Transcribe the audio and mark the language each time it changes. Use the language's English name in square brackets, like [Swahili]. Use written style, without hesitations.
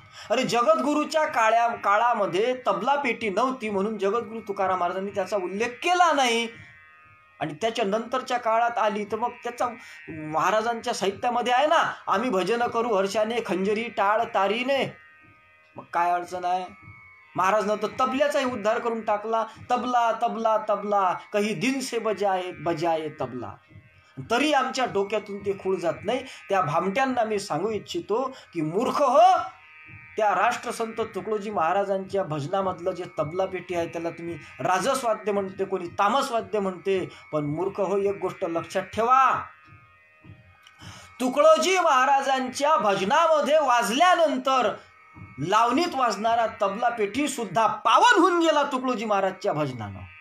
[Marathi] अरे जगद्गुरूच्या काळामध्ये तबला पेटी नव्हती म्हणून जगद्गुरू तुकाराम महाराजांनी त्याचा उल्लेख केला नाही, आणि त्याच्या नंतरच्या काळात आली तर मग त्याचा महाराजांच्या साहित्यामध्ये आहे ना, आम्ही भजन करू हर्षाने खंजरी टाळ तारीने. मग काय अडचण आहे? महाराजनं तर तबल्याचाही उद्धार करून टाकला. [Hindi] तबला तबला तबला कही दिन से बजाए बजाए तबला. [Marathi] तरी आमच्या डोक्यातून ते खूळ जात नाही. त्या भामट्यांना मी सांगू इच्छितो की मूर्ख हो, त्या राष्ट्रसंत तुकडोजी महाराजांच्या भजनामधलं जे तबला पेटी आहे त्याला तुम्ही राजसवाद्य म्हणते, कोणी तामसवाद्य म्हणते. पण मूर्ख हो, एक गोष्ट लक्षात ठेवा, तुकडोजी महाराजांच्या भजनामध्ये वाजल्यानंतर लावणीत वाजणारा तबला पेटी सुद्धा पावन होऊन गेला तुकडोजी महाराजच्या भजनानं.